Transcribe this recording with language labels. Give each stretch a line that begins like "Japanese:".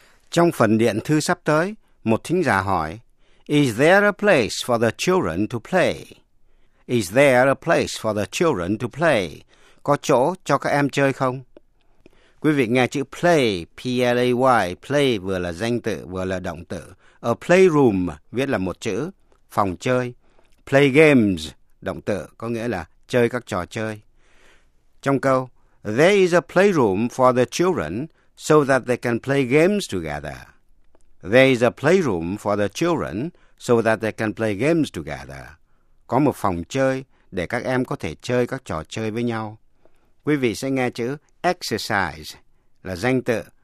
Vietnamese: Trong phần điện thư sắp tới, một thính giả hỏi,
English: Is there a place for the children to play? Is there a place for the children to play?
Vietnamese: Có chỗ cho các em chơi không? Quý vị nghe chữ play, P-L-A-Y, play vừa là danh tự, vừa là động tự. A playroom viết là một chữ, phòng chơi. Play games, động tự, có nghĩa là chơi các trò chơi. Trong câu,
English: There is a playroom for the children so that they can play games together. There is a playroom for the children so that they can play games together.
Vietnamese: Có một phòng chơi để các em có thể chơi các trò chơi với nhau. Quý vị sẽ nghe chữ exercise là danh tự.